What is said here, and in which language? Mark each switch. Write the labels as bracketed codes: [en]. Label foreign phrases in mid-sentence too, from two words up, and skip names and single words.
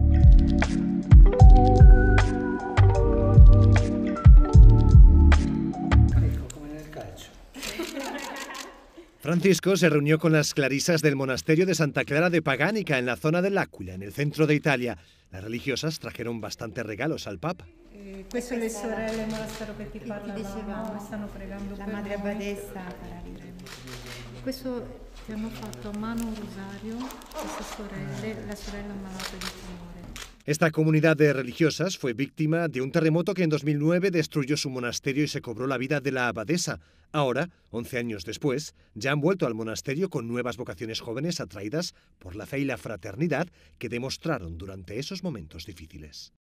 [es] Francisco se reunió con las clarisas del monasterio de Santa Clara de Pagánica en la zona de L'Aquila, en el centro de Italia. Las religiosas trajeron bastantes regalos al Papa. [it] Queste le sorelle del monastero che ti parlavamo stanno pregando la per madre noi. abbadessa. Questo ti hanno fatto a mano un rosario, queste sorelle, la sorella malata di tumore. [es] Esta comunidad de religiosas fue víctima de un terremoto que en 2009 destruyó su monasterio y se cobró la vida de la abadesa. Ahora, 11 años después, ya han vuelto al monasterio con nuevas vocaciones jóvenes atraídas por la fe y la fraternidad que demostraron durante esos momentos difíciles.